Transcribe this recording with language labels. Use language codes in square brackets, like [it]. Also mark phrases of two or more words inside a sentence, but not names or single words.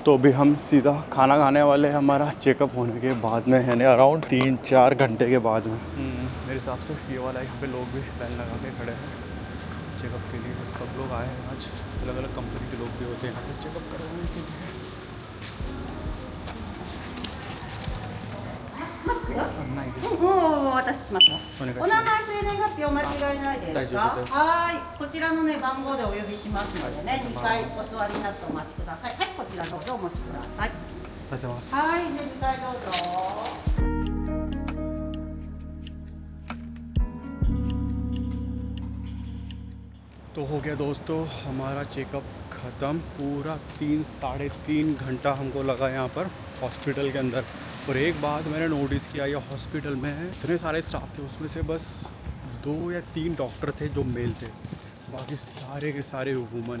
[hi] तो अभी हम सीधा खाना खाने वाले हैं हमारा चेकअप होने के बाद में, यानी अराउंड 3-4 घंटे के बाद में। मेरे हिसाब से ये वाला यहाँ पे लोग भी लाइन लगा के खड़े हैं चेकअप के लिए। सब लोग आए हैं आज, अलग अलग कंपनी के लोग भी होते हैं यहाँ पे चेकअप करवाने के लिए। नहीं です。 [ja] お渡ししますよ。お願いします。お名前、生年月日お間違いないですか？大丈夫です。はい、こちらのね番号でお呼びしますのでね、2回お座りになってお待ちください。はい、こちらどうぞお持ちください。ありがとうございます。はい、で2回どうぞ。 [hi] तो हो गया दोस्तों हमारा चेकअप ख़त्म। पूरा 3-3.5 घंटा हमको लगा यहाँ पर हॉस्पिटल के अंदर। और एक बात मैंने नोटिस किया, ये हॉस्पिटल में इतने सारे स्टाफ थे, उसमें से बस 2 या 3 डॉक्टर थे जो मेल थे, बाकी सारे के सारे वुमन है।